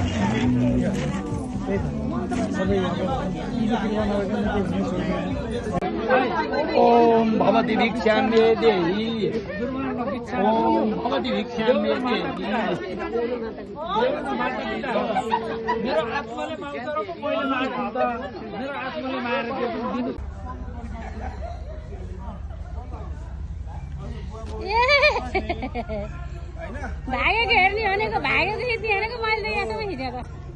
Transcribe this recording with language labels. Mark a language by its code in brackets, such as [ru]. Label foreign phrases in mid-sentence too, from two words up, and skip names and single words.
[sa] सबै ओम भवती भिक्षां मे देहि ओम भवती भिक्षां मे देहि [ne] मेरो आत्माले माग्छ र मैले माग्छु त मेरो आत्माले मागेर दिनु भागेको हेर्ने भनेको भागेको खिच्ने भनेको मैले त यहाँसम्म खिचेको